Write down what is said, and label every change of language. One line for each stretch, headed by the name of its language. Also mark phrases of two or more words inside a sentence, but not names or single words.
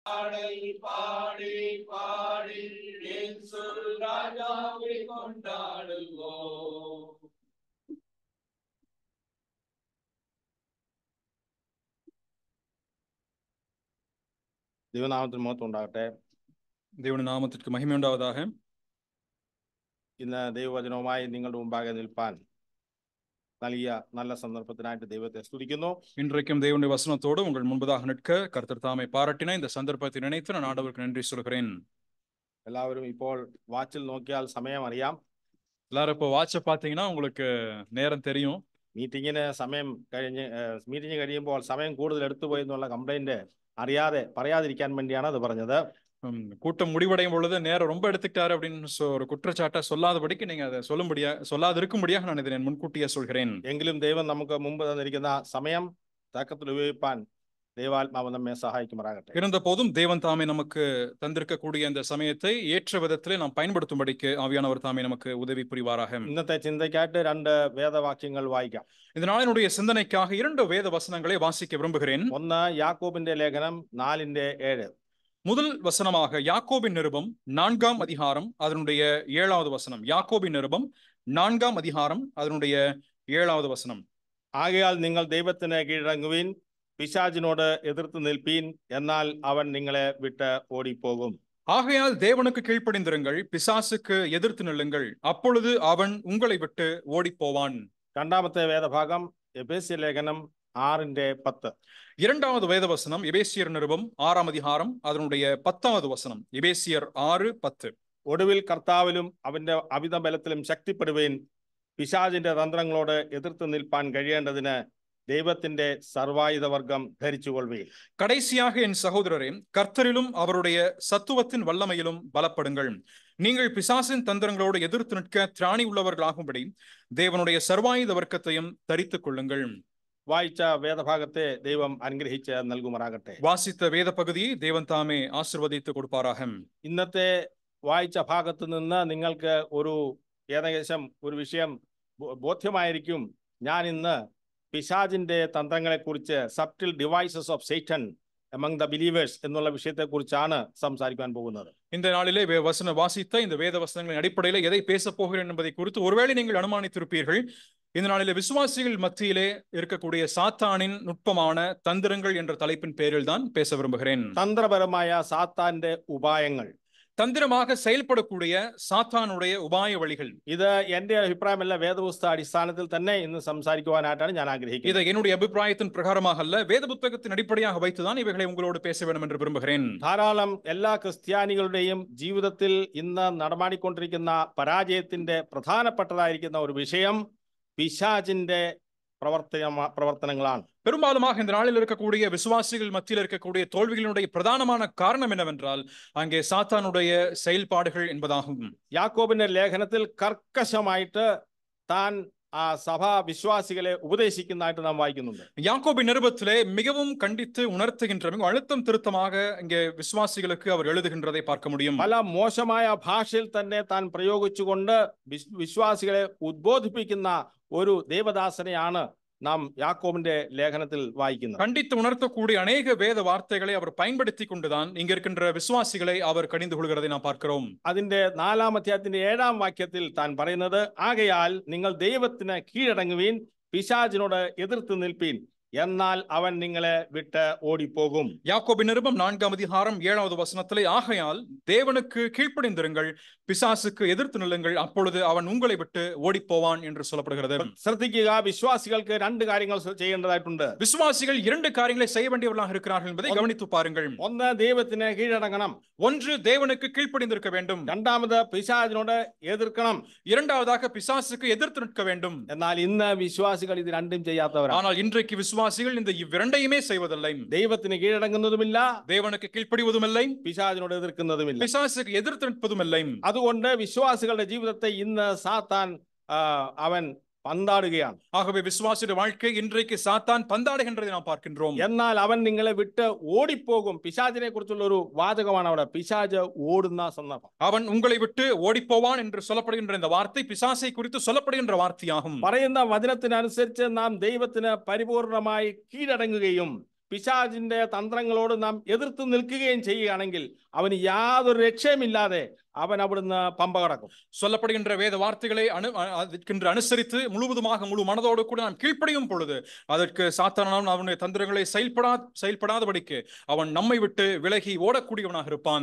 Tamil: பாடல் பாடி பாடி என் சொல் ராஜாவை கொண்டாடுவோம்.
Malayalam: ദൈവനാമത്തിന് മഹത്വം ഉണ്ടാകട്ടെ.
Tamil: தேவனுடைய நாமத்திற்கு மகிமை உண்டாவதாக.
Malayalam: ഇന്ന് ദൈവവചനവുമായി നിങ്ങളുടെ മുമ്പാകെ നിൽപ്പാൻ നൽകിയ നല്ല സന്ദർഭത്തിനായിട്ട് ദൈവത്തെ സ്തുതിക്കുന്നു.
Tamil: இன்றைக்கும் தேவனுடைய வசனத்தோடு உங்கள் முன்பதாக நிற்க கர்த்தர் தாமே பாராட்டின இந்த சந்தர்ப்பத்தை நினைத்து நான் ஆண்டவருக்கு நன்றி சொல்கிறேன்.
Malayalam: എല്ലാവരും ഇപ്പോൾ വാച്ചിൽ നോക്കിയാൽ സമയം അറിയാം.
Tamil: எல்லாரும் இப்போ வாட்சை பார்த்தீங்கன்னா உங்களுக்கு நேரம் தெரியும்.
Malayalam: മീറ്റിങ്ങിന് കഴിയുമ്പോൾ സമയം കൂടുതൽ എടുത്തുപോയി എന്നുള്ള കംപ്ലൈന്റ് പറയാതിരിക്കാൻ വേണ്ടിയാണ് അത് പറഞ്ഞത്.
Tamil: கூட்டம் முடிவடையும் பொழுது நேரம் ரொம்ப எடுத்துக்கிட்டாரு அப்படின்னு ஒரு குற்றச்சாட்டை சொல்லாதபடிக்கு நீங்க அதை சொல்லாதிருக்கும்படியாக நான் இதை முன்கூட்டியே சொல்கிறேன்.
Malayalam: എങ്കിലും ദൈവം നമുക്ക് മുമ്പ് തന്നിരിക്കുന്ന സമയം തക്കത്തിൽ ഉപയോഗിപ്പാൻ ദൈവാത്മാവ് നമ്മെ സഹായിക്കുമാറാകട്ടെ.
Tamil: இருந்த போதும் தேவன் தாமே நமக்கு தந்திருக்கக்கூடிய இந்த சமயத்தை ஏற்ற விதத்திலே நாம் பயன்படுத்தும்படிக்கு ஆவியானவர் தாமே நமக்கு உதவி புரிவாராக.
Malayalam: ഇന്നത്തെ ചിന്തയ്ക്കായിട്ട് 2 വേദവാക്യങ്ങൾ വായിക്കാം.
Tamil: இந்த நாளினுடைய சிந்தனைக்காக 2 வேத வசனங்களை வாசிக்க விரும்புகிறேன்.
Malayalam: ഒന്ന് യാക്കോബിന്റെ ലേഖനം 4:7.
Tamil: முதல் வசனமாக யாக்கோபின் நிருபம் 4ஆம் அதிகாரம் அதனுடைய 7வது வசனம். யாக்கோபின் நிருபம் 4ஆம் அதிகாரம் அதனுடைய 7வது வசனம்.
Malayalam: ആകയാൽ നിങ്ങൾ ദൈവത്തിന് കീഴടങ്ങുവിൻ, പിശാചിനോട് എതിർത്ത് നിൽപ്പീൻ, എന്നാൽ അവൻ നിങ്ങളെ വിട്ട് ഓടിപ്പോകും.
Tamil: ஆகையால் தேவனுக்கு கீழ்ப்படிந்திருங்கள், பிசாசுக்கு எதிர்த்து நில்லுங்கள், அப்பொழுது அவன் உங்களை விட்டு ஓடிப்போவான்.
Malayalam: രണ്ടാമത്തെ വേദഭാഗം എഫേസ്യ ലേഖനം 6:10.
Tamil: இரண்டாவது வேத வசனம் எபேசியர் நிருபம் 6ஆம் அதிகாரம் அதனுடைய 10வது வசனம். எபேசியர் 6:10.
Malayalam: ഒടുവിൽ കർത്താവിലും അവന്റെ അമിത ബലത്തിലും ശക്തിപ്പെടുവീൻ, പിശാചിന്റെ തന്ത്രങ്ങളോട് എതിർത്ത് നിൽപ്പാൻ കഴിയേണ്ടതിന് ദൈവത്തിന്റെ സർവായുധവർഗം ധരിച്ചുകൊള്ളുവീൻ.
Tamil: கடைசியாக என் சகோதரரே, கர்த்தரிலும் அவருடைய சத்துவத்தின் வல்லமையிலும் பலப்படுங்கள். நீங்கள் பிசாசின் தந்திரங்களோடு எதிர்த்து நிற்க திராணி உள்ளவர்களாகும்படி தேவனுடைய சர்வாயுத வர்க்கத்தையும் தரித்துக் கொள்ளுங்கள்.
Malayalam: വായിച്ച വേദഭാഗത്തെ ദൈവം അനുഗ്രഹിച്ച് നൽകുമാറാകട്ടെ.
Tamil: வாசித்த வேத பகுதியை தேவன் தாமே ஆசீர்வதித்து கொடுப்பாராக.
Malayalam: ഇന്നത്തെ വായിച്ച ഭാഗത്ത് നിന്ന് നിങ്ങൾക്ക് ഏകദേശം ഒരു വിഷയം ബോധ്യമായിരിക്കും. ഞാൻ ഇന്ന് പിശാചിന്റെ തന്ത്രങ്ങളെക്കുറിച്ച്,
English: subtle devices of Satan among the believers
Malayalam: എന്നുള്ള விஷயത്തെക്കുറിച്ചാണ് സംസാരിക്കാൻ പോകുന്നത്.
Tamil: இந்த நாளிலே வாசித்த இந்த வேத வசனங்களின் அடிப்படையில் எதை பேச போகிறேன் என்பதை குறித்து ஒருவேளை நீங்கள் அனுமானித்திருப்பீர்கள். இந்த நாளிலே விசுவாசிகள் மத்தியிலே இருக்கக்கூடிய சாத்தானின் நுட்பமான தந்திரங்கள் என்ற தலைப்பின் பேரில் தான் பேச விரும்புகிறேன்.
Malayalam: തന്ത്രപരമായ സാത്താന്റെ ഉപായങ്ങൾ,
Tamil: தந்திரமாக செயல்படக்கூடிய சாத்தானுடைய உபாய வழிகள்.
Malayalam: ഇത് എന്റെ അഭിപ്രായമല്ല, വേദപുസ്തക അടിസ്ഥാനത്തിൽ തന്നെ ഇന്ന് സംസാരിക്കുവാനായിട്ടാണ് ഞാൻ ആഗ്രഹിക്കുന്നത്.
Tamil: இது என்னுடைய அபிப்பிராயத்தின் பிரகாரமாக அல்ல, வேத புத்தகத்தின் அடிப்படையாக வைத்துதான் இவைகளை உங்களோடு பேச வேண்டும் என்று விரும்புகிறேன்.
Malayalam: ധാരാളം എല്ലാ ക്രിസ്ത്യാനികളുടെയും ജീവിതത്തിൽ ഇന്ന് നടമാടിക്കൊണ്ടിരിക്കുന്ന പരാജയത്തിന്റെ പ്രധാനപ്പെട്ടതായിരിക്കുന്ന ഒരു വിഷയം പിശാചിന്റെ പ്രവർത്തനങ്ങളാണ്.
Tamil: பெரும்பாலுமாக இந்த நாளில் இருக்கக்கூடிய விசுவாசிகள் மத்தியில் இருக்கக்கூடிய தோல்விகளுடைய பிரதானமான காரணம் என்னவென்றால் அங்கே சாத்தானுடைய செயல்பாடுகள் என்பதாகும்.
Malayalam: യാക്കോബിന്റെ ലേഖനത്തിൽ കർക്കശമായിട്ട് താൻ സഭാ വിശ്വാസികളെ ഉപദേശിക്കുന്നതായിട്ട് നാം വായിക്കുന്നുണ്ട്.
Tamil: யாக்கோபின் நிருபத்திலே மிகவும் கண்டித்து உணர்த்துகின்ற அழுத்தம் திருத்தமாக இங்கே விசுவாசிகளுக்கு அவர் எழுதுகின்றதை பார்க்க முடியும்.
Malayalam: പല മോശമായ ഭാഷയിൽ തന്നെ താൻ പ്രയോഗിച്ചുകൊണ്ട് വിശ്വാസികളെ ഉദ്ബോധിപ്പിക്കുന്ന ഒരു ദേവദാസനെയാണ് നാം യാക്കോബിന്റെ ലേഖനത്തിൽ വായിക്കുന്നത്.
Tamil: கண்டித்து உணர்த்தக்கூடிய அநேக வேத வார்த்தைகளை அவர் பயன்படுத்தி கொண்டுதான் இங்க இருக்கின்ற விசுவாசிகளை அவர் கடிந்து கொள்கிறதை நாம் பார்க்கிறோம்.
Malayalam: അതിന്റെ 4-ാം അധ്യായത്തിന്റെ 7-ാം വാക്യത്തിൽ താൻ പറയുന്നത്, ആകയാൽ നിങ്ങൾ ദൈവത്തിന് കീഴടങ്ങുവീൻ, പിശാചിനോട് എതിർത്ത് നിൽപ്പീൻ, എന്നാൽ അവൻ നിങ്ങളെ വിട്ട് ഓടിപ്പോകും.
Tamil: யாக்கோபின் நிருபம் 4ஆம் அதிகாரம் 7வது வசனத்திலே, ஆகையால் தேவனுக்கு கீழ்ப்படிந்திருங்கள், பிசாசுக்கு எதிர்த்து நில்லுங்கள், அப்பொழுது அவன் உங்களை விட்டு ஓடிப்போவான் என்று சொல்லப்படுகிறது.
Malayalam: ശ്രദ്ധിക്കുക, വിശ്വാസികൾക്ക് 2 കാര്യങ്ങൾ ചെയ്യേണ്ടതായിട്ടുണ്ട്.
Tamil: விசுவாசிகள் 2 காரியங்களை செய்ய வேண்டியவர்களாக இருக்கிறார்கள் என்பதை கவனித்து பாருங்கள்.
Malayalam: ഒന്ന്, ദൈവത്തിന് കീഴടങ്ങണം.
Tamil: ஒன்று, தேவனுக்கு கீழ்ப்படிந்திருக்க வேண்டும்.
Malayalam: രണ്ടാമത്, പിശാചിനോട് എതിർക്കണം.
Tamil: இரண்டாவதாக, பிசாசுக்கு எதிர்த்து நிற்க வேண்டும்.
Malayalam: എന്നാൽ ഇന്ന് വിശ്വാസികൾ ഇത് രണ്ടും ചെയ്യാത്തവരാണ്.
Tamil: ஆனால் இன்றைக்கு விசுவாசிகள் இந்த இவ்விரண்டையுமே செய்வதில்லை.
Malayalam: ദൈവത്തിന് കീഴടങ്ങുന്നതുമില്ല,
Tamil: தேவனுக்கு கீழ்ப்படிவதுமில்லை,
Malayalam: പിശാചിനോട് എതിർക്കുന്നതുമില്ല.
Tamil: பிசாசுக்கு எதிர்த்து நிற்பதுமில்லை.
Malayalam: അതുകൊണ്ട് വിശ്വാസികളുടെ ജീവിതത്തെ ഇന്ന് സാത്താൻ അവൻ പന്താടുകയാണ്.
Tamil: ஆகவே விசுவாசியுடைய வாழ்க்கை இன்றைக்கு சாத்தான் பந்தாடுகின்றதை நாம் பார்க்கின்றோம்.
Malayalam: എന്നാൽ അവൻ നിങ്ങളെ വിട്ട് ഓടിപ്പോകും. പിശാചിനെ കുറിച്ചുള്ള ഒരു വാചകമാണ് അവിടെ. പിശാച് ഓടുന്ന സന്ദർഭം.
Tamil: அவன் உங்களை விட்டு ஓடிப்போவான் என்று சொல்லப்படுகின்ற இந்த வார்த்தை பிசாசை குறித்து சொல்லப்படுகின்ற வார்த்தையாகும்.
Malayalam: പറയുന്ന വചനത്തിനനുസരിച്ച് നാം ദൈവത്തിന് പരിപൂർണമായി കീഴടങ്ങുകയും പിശാചിന്റെ തന്ത്രങ്ങളോട് നാം എതിർത്ത് നിൽക്കുകയും ചെയ്യുകയാണെങ്കിൽ അവന് യാതൊരു രക്ഷയുമില്ലാതെ അവൻ അവിടുന്ന് പമ്പ കടക്കും.
Tamil: சொல்லப்படுகின்ற வேத வார்த்தைகளை அதற்கென்று அனுசரித்து முழுவதுமாக முழு மனதோடு கூட நாம் கீழ்ப்படியும் பொழுது அதற்கு சாத்தானானவன் அவனுடைய தந்திரங்களை செயல்படாதபடிக்கு அவன் நம்மை விட்டு விலகி ஓடக்கூடியவனாக இருப்பான்.